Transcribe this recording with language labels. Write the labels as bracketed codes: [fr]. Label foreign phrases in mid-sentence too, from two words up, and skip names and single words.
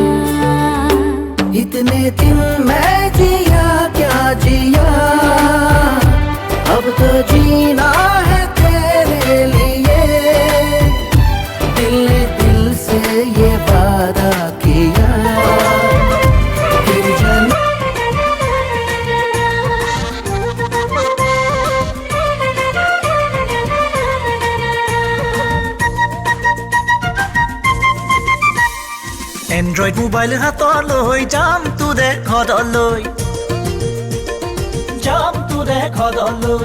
[hi] इतने दिन मैं जिया क्या जिया, अब तो जीना है तेरे लिए। दिल ने दिल से ये वादा किया, फिर [as] এন্ড্ৰইড মোবাইল হাতলৈ যাম তোৰে ঘৰলৈ, যাম তোৰে ঘৰলৈ।